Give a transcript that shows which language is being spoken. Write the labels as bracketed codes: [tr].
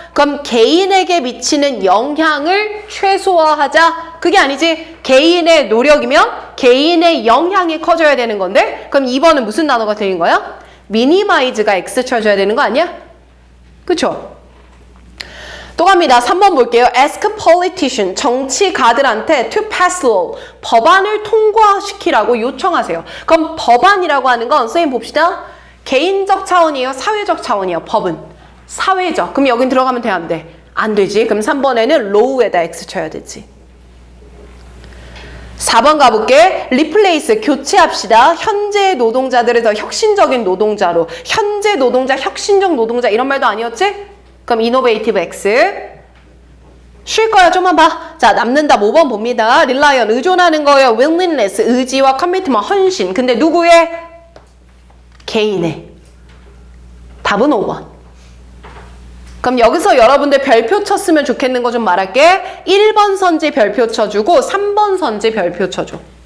[ko] 그럼 개인에게 미치는 영향을 최소화하자. 그게 아니지. 개인의 노력이면 개인의 영향이 커져야 되는 건데 그럼 2번은 무슨 단어가 틀린 거야? minimize가 X 쳐줘야 되는 거 아니야? 그쵸? 또 갑니다. 3번 볼게요. [en] Ask politician, [ko] 정치가들한테 [en] to pass law, [ko] 법안을 통과시키라고 요청하세요. 그럼 법안이라고 하는 건 선생님 봅시다. 개인적 차원이에요? 사회적 차원이에요? 법은? 사회적. 그럼 여긴 들어가면 돼? 안 돼? 안 되지. 그럼 3번에는 law에다 X 쳐야 되지. 4번 가볼게. replace, 교체합시다. 현재 노동자들을 더 혁신적인 노동자로. 현재 노동자, 혁신적 노동자 이런 말도 아니었지? 그럼 innovative X. 쉴 거야. 좀만 봐. 자, 남는다. 5번 봅니다. rely on, 의존하는 거예요. willingness, 의지와 commitment, 헌신. 근데 누구의? 개인의. 답은 5번. 그럼 여기서 여러분들 별표 쳤으면 좋겠는 거 좀 말할게. 1번 선지 별표 쳐주고 3번 선지 별표 쳐줘.